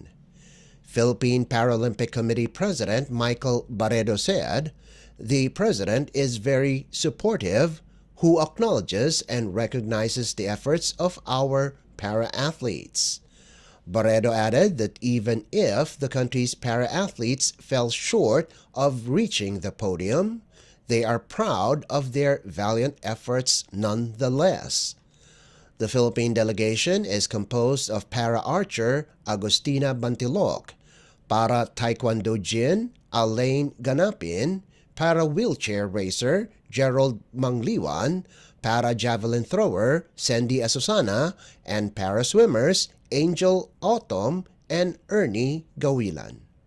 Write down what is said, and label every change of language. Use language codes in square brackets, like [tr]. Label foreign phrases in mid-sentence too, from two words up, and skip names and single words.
[en] Philippine Paralympic Committee President Michael Barredo said, "The President is very supportive, who acknowledges and recognizes the efforts of our para-athletes." Barredo added that even if the country's para-athletes fell short of reaching the podium, they are proud of their valiant efforts nonetheless. The Philippine delegation is composed of para-archer Agustina Bantilok, para-taekwondo jin Alain Ganapin, para-wheelchair racer Gerald Mangliwan, para-javelin thrower Sandy Asusana, and para-swimmers Angel Autumn and Ernie Gawilan.